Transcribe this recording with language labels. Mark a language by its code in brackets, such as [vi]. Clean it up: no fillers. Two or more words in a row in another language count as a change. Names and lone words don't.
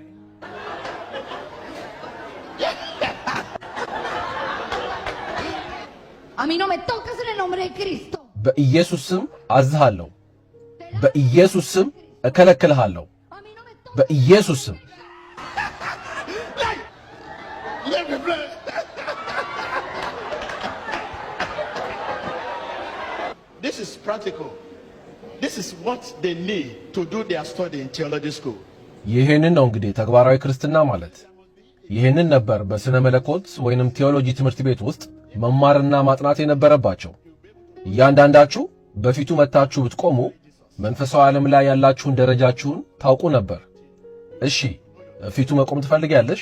[es] A mí no me tocas en el nombre de Cristo. [am] በኢየሱስ ስም አዝሃለሁ። በኢየሱስ ስም እከለክልሃለሁ። በኢየሱስ ስም [en] This is practical. This is what they need to do their study in theology school. [am] ይሄንን ነው እንግዲህ ተግባራዊ ክርስትና ማለት። ይሄንን ነበር በስነ መለኮት ወይንም ቴዎሎጂ ትምህርት ቤት ውስጥ መማርና ማጥናት የነበረባቸው። እያንዳንዳችሁ በፊቱ መታችሁ ብትቆሙ መንፈሳዊ ዓለም ላይ ያላችሁን ደረጃችሁን ታውቁ ነበር። እሺ ፊቱ መቆም ትፈልጊያለሽ?